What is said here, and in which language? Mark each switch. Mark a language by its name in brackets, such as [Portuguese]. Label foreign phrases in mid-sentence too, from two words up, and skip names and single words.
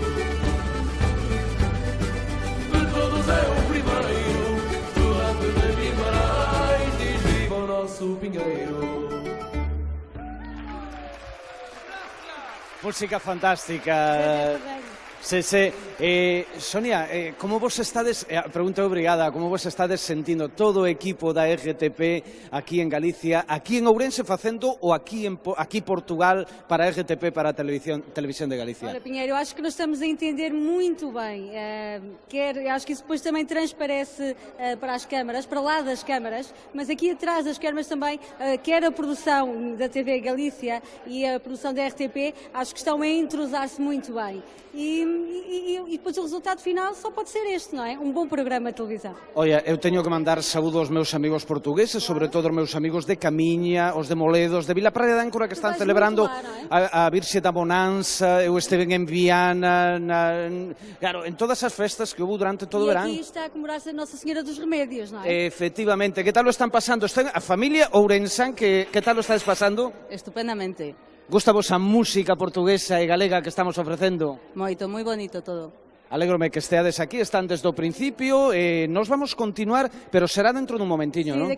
[Galician] De todos é o primeiro. [Portuguese] Estudante de Guimarães, diz viva o nosso pinheiro. Música fantástica. [Galician] Sí, sí. Sonia, como vos estades, pregunta obrigada, como vos estades sentindo todo o equipo da RTP aquí en Galicia, aquí en Ourense facendo ou aquí Portugal para a RTP, para a Televisión de Galicia? [Portuguese] Olha, Pinheiro, eu acho que nós estamos a entender muito bem. Acho que isso depois também transparece para as câmaras, para lá das câmaras, mas aqui atrás das câmaras também, quer a produção da TV Galícia e a produção da RTP, acho que estão a entrosar-se muito bem. E depois o resultado final só pode ser este, não é? Um bom programa de televisão. [Galician] Olha, eu teño que mandar saúdo aos meus amigos portugueses, sobre todo aos meus amigos de Camiña, os de Moledos, de Vila Praia de Âncora, que están celebrando a Virxe da Bonanza. Eu estive en Viana, claro, en todas as festas que houve durante todo o verán. [Portuguese] E aqui está a comemorar-se a Nossa Senhora dos Remédios, não é? [Galician] Efectivamente. Que tal o están pasando? A familia ourensán, que tal o estáis pasando? Estupendamente. Gusta vos a música portuguesa e galega que estamos ofrecendo? Moito, moi bonito todo. Alégrome que esteades aquí, están desde o principio, nos vamos continuar, pero será dentro dun momentiño, non?